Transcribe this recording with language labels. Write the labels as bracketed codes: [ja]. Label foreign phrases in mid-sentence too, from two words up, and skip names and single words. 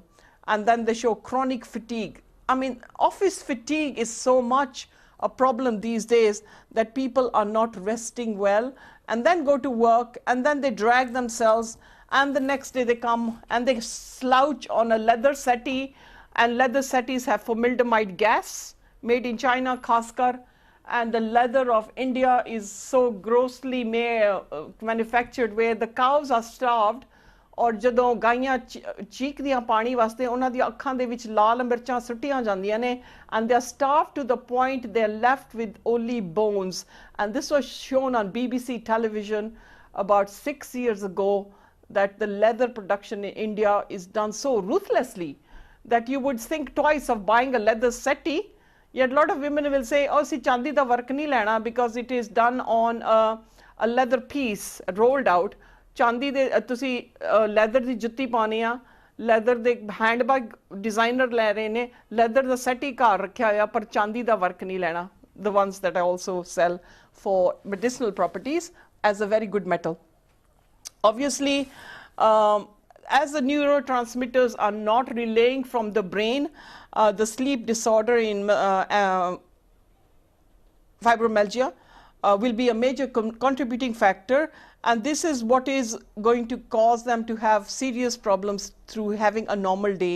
[en] And then they show chronic fatigue. I mean, office fatigue is so much a problem these days that people are not resting well and then go to work and then they drag themselves and the next day they come and they slouch on a leather settee, and leather settees have formaldehyd gas made in China, Khaskar. And the leather of India is so grossly manufactured where the cows are starved, [pa] और ਜਦੋਂ ਗਾਈਆਂ ਚੀਕਦੀਆਂ ਪਾਣੀ ਵਾਸਤੇ ਉਹਨਾਂ ਦੀਆਂ ਅੱਖਾਂ ਦੇ ਵਿੱਚ ਲਾਲ ਮਿਰਚਾਂ ਸੁੱਟੀਆਂ ਜਾਂਦੀਆਂ ਨੇ, [en] and they are starved to the point they are left with only bones. And this was shown on BBC television about 6 years ago, that the leather production in India is done so ruthlessly that you would think twice of buying a leather settee. Yet a lot of women will say, oh, [pa] ਸੀ ਚਾਂਦੀ ਦਾ work ਨਹੀਂ ਲੈਣਾ, [en] because it is done on a leather piece rolled out. [pa] Chandi de tusi leather di jutti paani a, leather de [en] handbag designer [pa] ਲੈ ਰਹੇ ਨੇ, leather ਦਾ settee ਘਰ ਰੱਖਿਆ ਹੋਇਆ, ਪਰ ਚਾਂਦੀ ਦਾ work ਨਹੀਂ ਲੈਣਾ. [en] The ones that I also sell for medicinal properties as a very good metal. Obviously, as the neurotransmitters are not relaying from the brain, the sleep disorder in fibromyalgia will be a major contributing factor, and this is what is going to cause them to have serious problems through having a normal day.